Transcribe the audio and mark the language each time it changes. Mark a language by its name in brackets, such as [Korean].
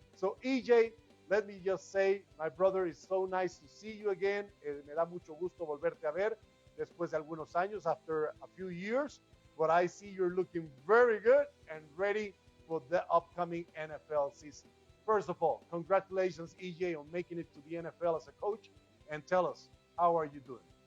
[English] So EJ, let me just say, my brother, it's so nice to see you again. [Spanish] Me da mucho gusto volverte a ver después de algunos años, [English] after a few years. But I see you're looking very good and ready for the upcoming NFL season. First of all, congratulations, EJ, on making it to the NFL as a coach. And tell us, how are you doing?